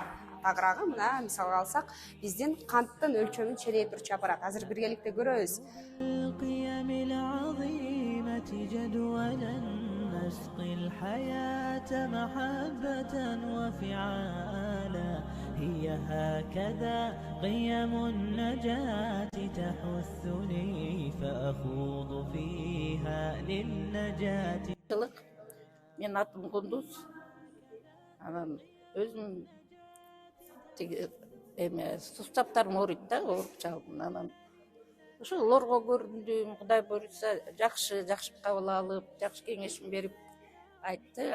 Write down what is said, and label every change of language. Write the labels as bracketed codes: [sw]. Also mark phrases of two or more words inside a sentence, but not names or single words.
[ky] Тагыраагы мына мисалга алсак, биздин канттын өлчөмүн ченей турчу аппарат. Азыр биргеликте көрөбүз. [ar] نسقي الحياة محبة وفعالا هي هكذا قيم النجاة تحثني فأخوض فيها للنجاة. [ky] Мен атым Кундуз. Анан өзүм суставтарым ооруйт да, ооруп чалдым. Анан ошо лорго көрүндүм, Кудай буйрса жакшы кабыл алып, жакшы кеңешин берип айтты.